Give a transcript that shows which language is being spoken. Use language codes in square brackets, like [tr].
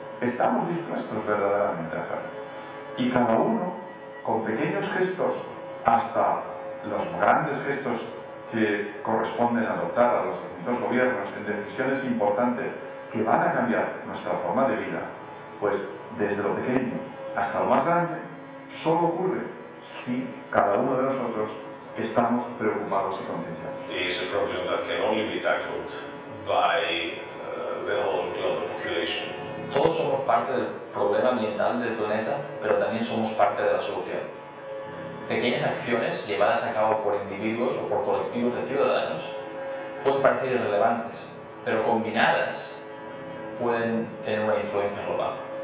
[es] Estamos dispuestos verdaderamente a hacerlo. Y cada uno, con pequeños gestos, hasta los grandes gestos que corresponden adoptar a los distintos gobiernos en decisiones importantes que van a cambiar nuestra forma de vida, pues desde lo pequeño hasta lo más grande, solo ocurre si cada uno de nosotros estamos preocupados y concienciados. [en] It's a problem that can only be tackled by the whole global population. [es] Todos somos parte del problema ambiental del planeta, pero también somos parte de la solución. Pequeñas acciones llevadas a cabo por individuos o por colectivos de ciudadanos pueden parecer irrelevantes, pero combinadas pueden tener una influencia global.